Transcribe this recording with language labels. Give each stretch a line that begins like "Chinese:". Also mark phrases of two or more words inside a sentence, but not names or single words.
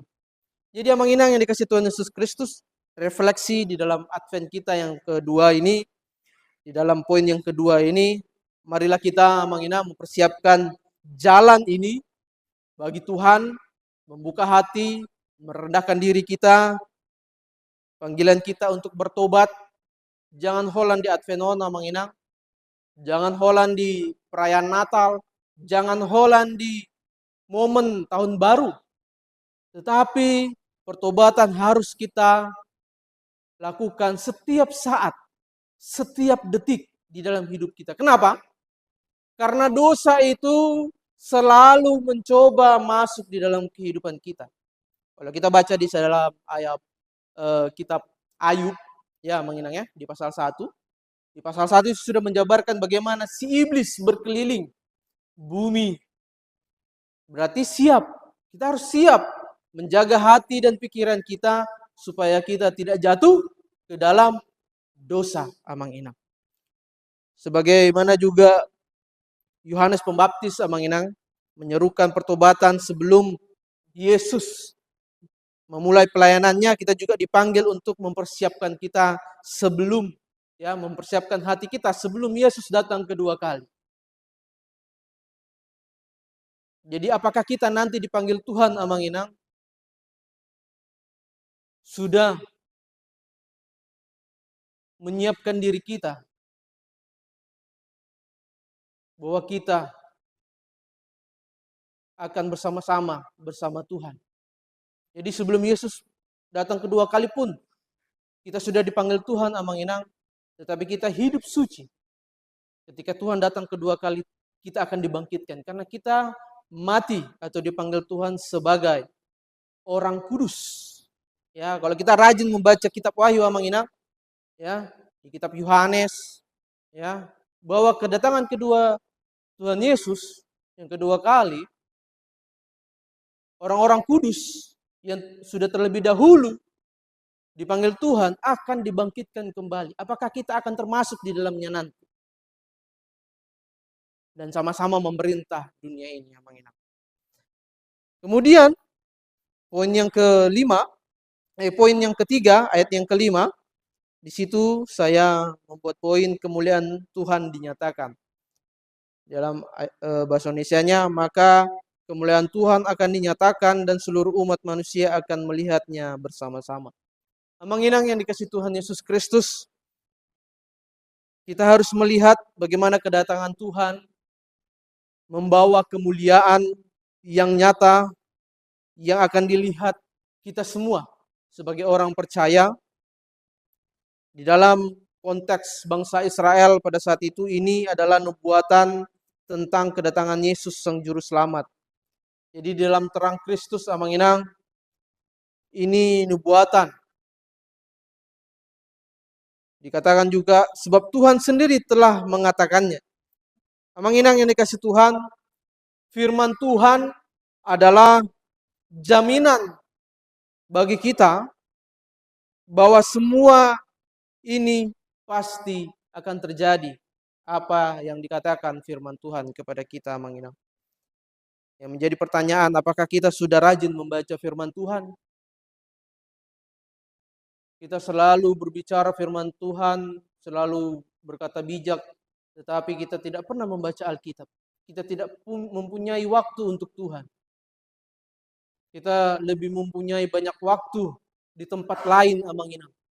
Indonesian: Jadi amanginang yang dikasih Tuhan Yesus Kristus, refleksi di dalam Advent kita yang kedua ini, di dalam poin yang kedua ini, marilah kita amanginang mempersiapkan jalan ini bagi Tuhan, membuka hati, merendahkan diri kita, panggilan kita untuk bertobat. Jangan holan di Advent amanginang, jangan holan di perayaan Natal, jangan holan di momen tahun baru. Tetapi pertobatan harus kita lakukan setiap saat, setiap detik di dalam hidup kita. Kenapa? Karena dosa itu selalu mencoba masuk di dalam kehidupan kita. Kalau kita baca di dalam ayat kitab Ayub, ya menginang ya, di pasal 1. Di pasal 1 itu sudah menjabarkan bagaimana si iblis berkeliling bumi. Berarti siap, kita harus siap menjaga hati dan pikiran kita supaya kita tidak jatuh ke dalam dosa,
Batak Mandailing: amang inang.
Indonesian: Sebagaimana juga Yohanes Pembaptis,
Batak Mandailing: amang inang,
Indonesian: menyerukan pertobatan sebelum Yesus memulai pelayanannya, kita juga dipanggil untuk mempersiapkan kita sebelum, ya, mempersiapkan hati kita sebelum Yesus datang kedua kali. Jadi apakah kita nanti dipanggil Tuhan,
Batak Mandailing: amang inang,
Indonesian: sudah menyiapkan diri kita bahwa kita akan bersama-sama bersama Tuhan. Jadi sebelum Yesus datang kedua kali pun kita sudah dipanggil Tuhan,
Batak Mandailing: amang inang,
Indonesian: tetapi kita hidup suci. Ketika Tuhan datang kedua kali, kita akan dibangkitkan karena kita mati atau dipanggil Tuhan sebagai orang kudus. Ya, kalau kita rajin membaca kitab Wahyu,
Batak Mandailing: amang inang,
Indonesian: ya, di kitab Yohanes, ya, bahwa kedatangan kedua Tuhan Yesus yang kedua kali, orang-orang kudus yang sudah terlebih dahulu dipanggil Tuhan akan dibangkitkan kembali. Apakah kita akan termasuk di dalamnya nanti? Dan sama-sama memerintah dunia ini,
Batak Mandailing: amang inang.
Indonesian: Kemudian poin yang ketiga, ayat yang kelima, di situ saya membuat poin kemuliaan Tuhan dinyatakan. Dalam bahasa Indonesianya, maka kemuliaan Tuhan akan dinyatakan dan seluruh umat manusia akan melihatnya bersama-sama.
Batak Mandailing: Amang inang
Indonesian: yang dikasih Tuhan Yesus Kristus, kita harus melihat bagaimana kedatangan Tuhan membawa kemuliaan yang nyata yang akan dilihat kita semua sebagai orang percaya. Di dalam konteks bangsa Israel pada saat itu, ini adalah nubuatan tentang kedatangan Yesus sang juru selamat. Jadi dalam terang Kristus,
Batak Mandailing: amang inang,
Indonesian: ini nubuatan. Dikatakan juga sebab Tuhan sendiri telah mengatakannya.
Batak Mandailing: Amang inang
Indonesian: yang dikasih Tuhan, firman Tuhan adalah jaminan bagi kita bahwa semua ini pasti akan terjadi apa yang dikatakan firman Tuhan kepada kita,
Batak Mandailing: amang inang.
Indonesian: Yang menjadi pertanyaan, apakah kita sudah rajin membaca firman Tuhan? Kita selalu berbicara firman Tuhan, selalu berkata bijak, tetapi kita tidak pernah membaca Alkitab. Kita tidak mempunyai waktu untuk Tuhan. Kita lebih mempunyai banyak waktu di tempat lain,
Batak Mandailing: amang inang.